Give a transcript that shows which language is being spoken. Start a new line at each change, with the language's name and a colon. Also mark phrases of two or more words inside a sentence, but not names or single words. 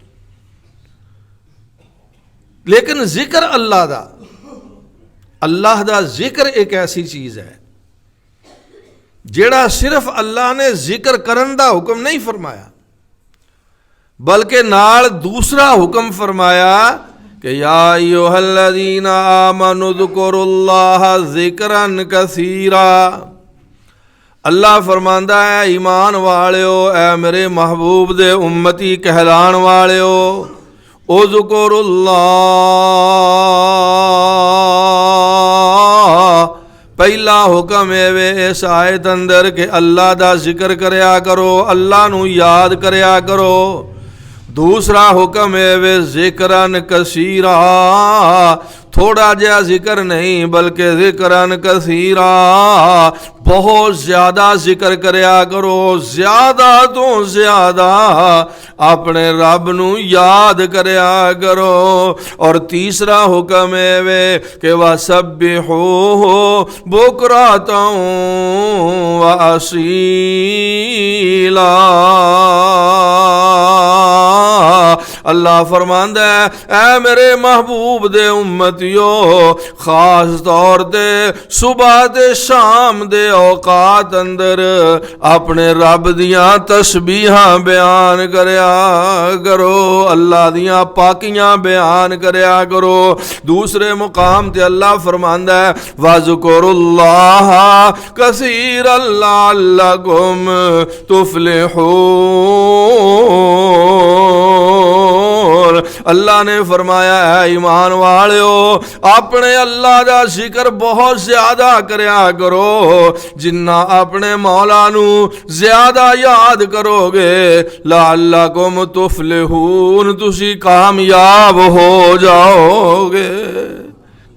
Punjabi: لیکن ذکر اللہ دا ذکر ایک ایسی چیز ہے جڑا صرف اللہ نے ذکر کرن دا حکم نہیں فرمایا، بلکہ نال دوسرا حکم فرمایا کہ
Arabic: یا ایھا الذین آمنوا اذکروا اللہ ذکرا کثیرا۔
Punjabi: اللہ فرماندا ہے ایمان والیو، اے میرے محبوب دے امتی کہلان والیو،
Arabic: اذکروا اللہ،
Punjabi: پہلا حکم اے اس آیت اندر کہ اللہ دا ذکر کریا کرو، اللہ نو یاد کریا کرو۔ دوسرا حکم ہے
Arabic: ذکرن کثیرا،
Punjabi: تھوڑا جہا ذکر نہیں بلکہ
Arabic: ذکرن کثیرا،
Punjabi: بہت زیادہ ذکر کریا کرو، زیادہ تو زیادہ اپنے رب نو یاد کریا کرو۔ اور تیسرا حکم ہے کہ
Arabic: وَسَبِّحُوهُ بُكْرَةً وَأَصِيلًا۔
Punjabi: اللہ فرماندا ہے اے میرے محبوب دے امتیو، خاص طور تے صبح تے شام دے اوقات اندر اپنے رب دیاں تسبیحاں بیان کریا کرو، اللہ دیاں پاکیاں بیان کریا کرو۔ دوسرے مقام تے اللہ فرماندا ہے
Arabic: وَاذْكُرُوا اللَّهَ كَثِيرًا لَعَلَّكُمْ تُفْلِحُونَ۔
Punjabi: اللہ نے فرمایا اے ایمان والیو، اپنے اللہ دا ذکر بہت زیادہ کریا کرو، جنہ اپنے مولا نو زیادہ یاد کرو گے
Arabic: لعلکم تفلحون،
Punjabi: تسی کامیاب ہو جاؤ گے۔